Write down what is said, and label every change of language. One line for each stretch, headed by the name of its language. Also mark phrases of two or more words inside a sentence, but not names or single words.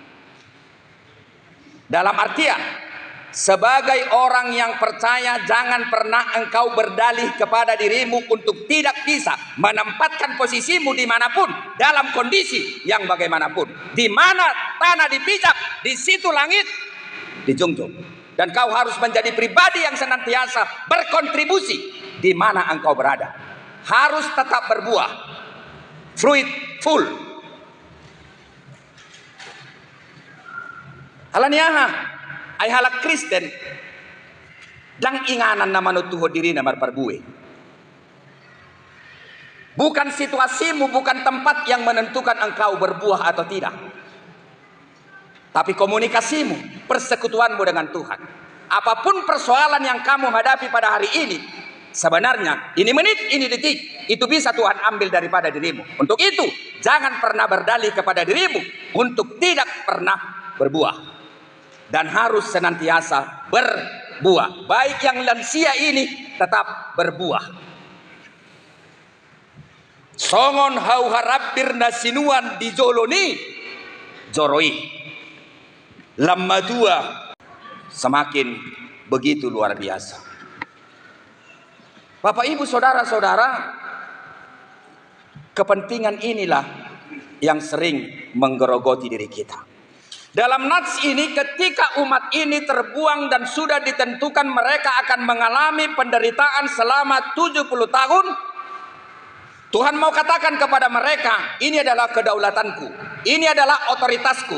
Indonesian: Dalam artian, sebagai orang yang percaya, jangan pernah engkau berdalih kepada dirimu untuk tidak bisa menempatkan posisimu dimanapun, dalam kondisi yang bagaimanapun. Di mana tanah dipijak, di situ langit dijunjung. Dan kau harus menjadi pribadi yang senantiasa berkontribusi di mana engkau berada. Harus tetap berbuah, fruitful.
Batak Toba: Halaniaha, ay halak Kristen, dang inganan na manutuho diri na marparbue.
Indonesian: Bukan situasimu, bukan tempat yang menentukan engkau berbuah atau tidak. Tapi komunikasimu, persekutuanmu dengan Tuhan. Apapun persoalan yang kamu hadapi pada hari ini, sebenarnya ini menit, ini detik, itu bisa Tuhan ambil daripada dirimu. Untuk itu, jangan pernah berdalih kepada dirimu untuk tidak pernah berbuah. Dan harus senantiasa berbuah. Baik yang lansia ini tetap berbuah.
Batak Toba: Songon hau harabir nasinuan di joloni joroi.
Indonesian: Lama dua semakin begitu luar biasa. Bapak ibu saudara-saudara, kepentingan inilah yang sering menggerogoti diri kita. Dalam nats ini, ketika umat ini terbuang dan sudah ditentukan mereka akan mengalami penderitaan selama 70 tahun, Tuhan mau katakan kepada mereka, ini adalah kedaulatanku, ini adalah otoritasku.